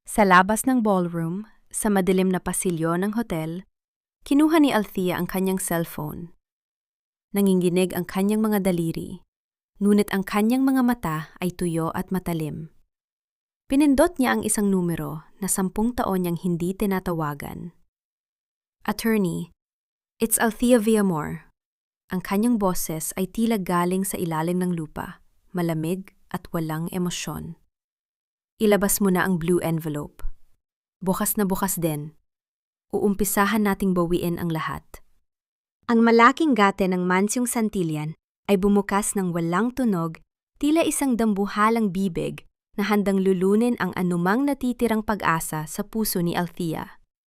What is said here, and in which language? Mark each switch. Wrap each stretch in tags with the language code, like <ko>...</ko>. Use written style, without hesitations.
<tl>Sa labas ng ballroom, sa madilim na pasilyo ng hotel, kinuha ni Althea ang kanyang cellphone. Nanginginig ang kanyang mga daliri, ngunit ang kanyang mga mata ay tuyo at matalim. Pinindot niya ang isang numero na 10 taon niyang hindi tinatawagan.</tl> <en>"Attorney, it's Althea Villamor."</en> <tl>Ang kanyang boses ay tila galing sa ilalim ng lupa, malamig at walang emosyon. "Ilabas mo na ang blue envelope. Bukas na bukas din. Uumpisahan nating bawiin ang lahat." Ang malaking gate ng Mansyong Santillan ay bumukas ng walang tunog, tila isang dambuhalang bibig na handang lulunin ang anumang natitirang pag-asa sa puso ni Althea.</tl>